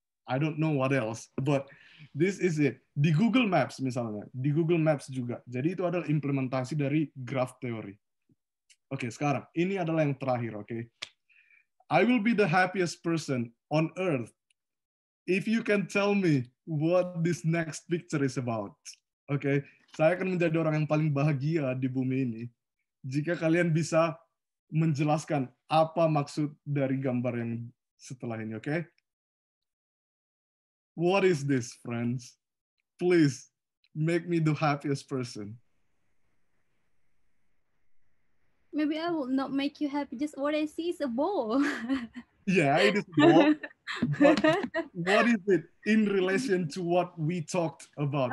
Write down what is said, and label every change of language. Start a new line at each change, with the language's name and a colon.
English: I don't know what else, but this is it.
Indonesian: Di Google Maps misalnya, di Google Maps juga. Jadi itu adalah implementasi dari graph theory. Oke, sekarang ini adalah yang terakhir, oke?
English: I will be the happiest person on earth if you can tell me what this next picture is about.
Indonesian: Oke, saya akan menjadi orang yang paling bahagia di bumi ini jika kalian bisa menjelaskan apa maksud dari gambar yang setelah ini, oke?
English: What is this, friends? Please make me the happiest person. Maybe I will not make you happy. Just what I see is a ball. Yeah, it is a ball. But what is it in relation to what we talked about?